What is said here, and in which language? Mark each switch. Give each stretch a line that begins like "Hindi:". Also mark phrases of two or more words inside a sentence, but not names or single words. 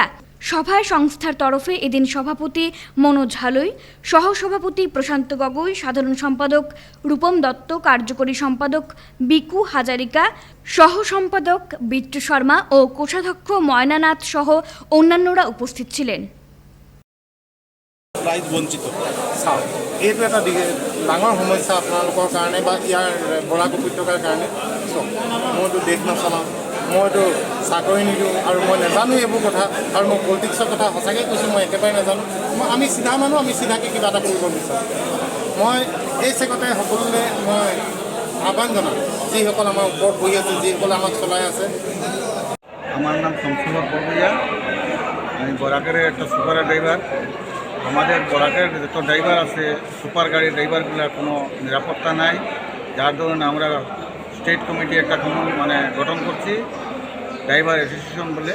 Bangla: সভায় সংস্থার তরফে এদিন সভাপতি মনোজ হালুই, সহসভাপতি প্রশান্ত গগৈ, সাধারণ সম্পাদক রূপম দত্ত, কার্যকরী সম্পাদক বিকু হাজারিকা, সহ সম্পাদক বিট্টু শর্মা ও কোষাধ্যক্ষ ময়নানাথ সহ অন্যান্যরা উপস্থিত ছিলেন।
Assamese: এইটো এটা ডাঙৰ সমস্যা আপোনালোকৰ কাৰণে বা ইয়াৰ বৰাক উপত্যকাৰ কাৰণে। মইতো দেশ নচলাওঁ, মইতো চাকৰি নিদিওঁ আৰু মই নাজানো এইবোৰ কথা, আৰু মই পলিটিক্সৰ কথা সঁচাকৈ কৈছোঁ, মই একেবাৰে নাজানো। আমি চিধা মানুহ, আমি চিধাকৈ কিবা এটা কৰিব বিচাৰোঁ। মই এই চেগতে সকলোলৈ মই আহ্বান জনাম, যিসকল আমাৰ ওপৰত বহি আছে, যিসকলে আমাক চলাই আছে।
Bangla: আমার নাম শমসুল্লাহ বরবইয়া, আমি বরাকের একটা
English: super driver.
Bangla: আমাদের বরাকের যত ড্রাইভার আছে, সুপার গাড়ির ড্রাইভারগুলোর কোনো নিরাপত্তা নাই, যার ধরুন আমরা
English: state committee
Bangla: একটা গঠন করছি,
English: driver association
Bangla: বলে।